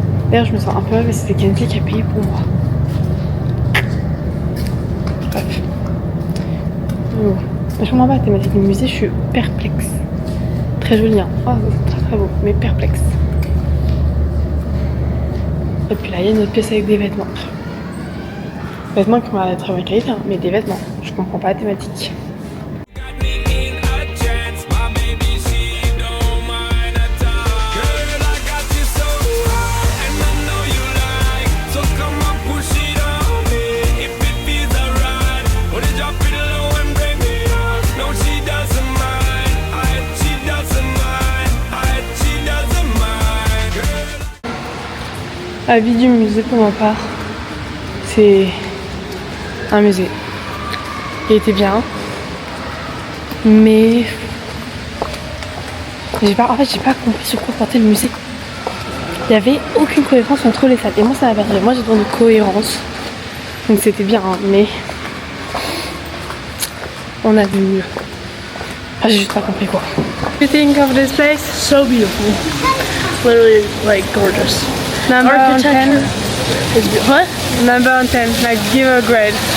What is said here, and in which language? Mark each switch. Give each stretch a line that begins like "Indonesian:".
French: D'ailleurs, je me sens un peu mal parce que c'est Kenzie qui a payé pour moi. Bref. Oh. Je comprends pas la thématique du musée, je suis perplexe. Très joli, hein. Oh, c'est très très beau, mais perplexe. Et puis là, il y a une autre pièce avec des vêtements. Vêtements qui ont l'air d'être très bonne qualité, hein, mais des vêtements. Je comprends pas la thématique.
English: Got me in a trance, my baby, she don't mind at all. Girl, I got you so high, and I know you like. So come on, push it on me, if it feels alright. Wanna drop it low and bring me up. No, she doesn't mind. She doesn't mind. She doesn't mind. Girl,
French: Avis du musée pour ma part. C'est un musée. Il était bien. Mais en fait j'ai pas compris sur quoi portait le musée. Il n'y avait aucune cohérence entre les salles. Et moi ça m'a perturbé. Moi j'ai besoin de cohérence. Donc c'était bien, hein, mais on a vu mieux. Enfin, j'ai juste pas compris quoi.
English: What do you think of this place? So beautiful. Literally, like, gorgeous. Number on 10? Is what? Number on 10, like give a grade.